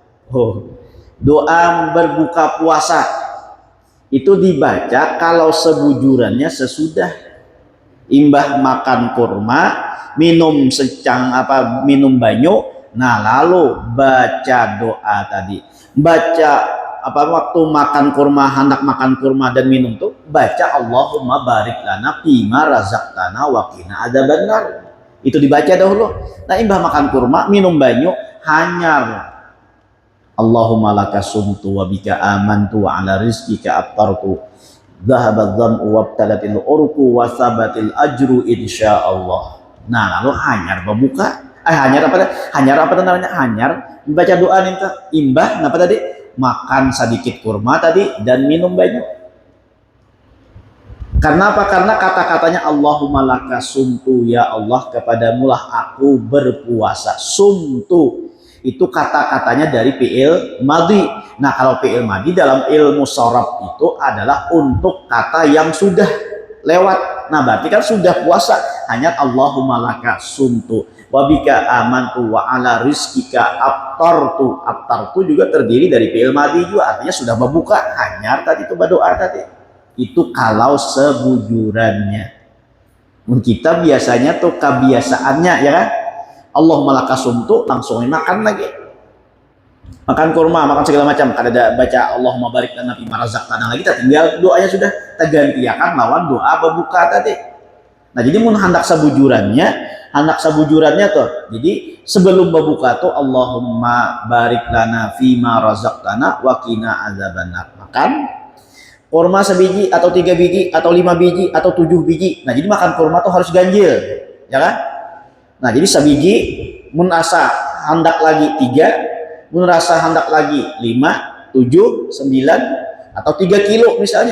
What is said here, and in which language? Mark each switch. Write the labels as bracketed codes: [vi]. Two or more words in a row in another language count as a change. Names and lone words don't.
[bjn] Doa berbuka puasa itu dibaca kalau sebujurannya sesudah imbah makan kurma, minum minum banyu. Nah lalu baca doa tadi, baca waktu makan kurma, hendak makan kurma dan minum tuh baca [ar] اللهم بارك لنا فيما رزقتنا وقنا عذاب النار. [bjn] Itu dibaca dahulu. Nah imbah makan kurma, minum banyu, hanyar [ar] اللهم لك صمت وبك آمنت وعلى رزقك أفطرت ذهب الظمأ وابتلت العروق وثبت الأجر إن شاء الله. [bjn] Nah lalu hanyar berbuka. Hanyar membaca doa nih imbah apa tadi makan sedikit kurma tadi dan minum banyu. Karena apa? Karena kata-katanya [ar] اللهم لك صمت, [bjn] ya Allah kepadamulah aku berpuasa. Sumtu itu kata-katanya dari [ar] فعل ماضي. [bjn] Nah kalau [ar] فعل ماضي [bjn] dalam ilmu sharaf itu adalah untuk kata yang sudah lewat. Nah berarti kan sudah puasa. [ar] Hanya اللهم لك صمت وبك آمنت وعلى رزقك أفطرت. [bjn] Aftartu juga terdiri dari [ar] فعل ماضي [bjn] juga, artinya sudah membuka. Hanyar tadi itu berdoa tadi. Itu kalau sebujurannya. Kita biasanya tuh kebiasaannya ya kan, [ar] اللهم لك صمت [bjn] langsung makan lagi, makan kurma, makan segala macam. Kada baca [ar] اللهم بارك لنا فيما رزقتنا [bjn] lagi, tinggal doanya sudah tergantikan lawan doa berbuka tadi. Nah jadi mun hendak sebujurannya tuh, jadi sebelum berbuka tuh [ar] اللهم بارك لنا فيما رزقتنا وقنا عذاب النار. [bjn] Makan kurma sebiji atau 3 biji atau 5 biji atau 7 biji. Nah jadi makan kurma tuh harus ganjil ya kan. Nah jadi sebiji mun asa hendak lagi 3, mun rasa hendak lagi 5, 7, 9 atau 3 kilo misalnya.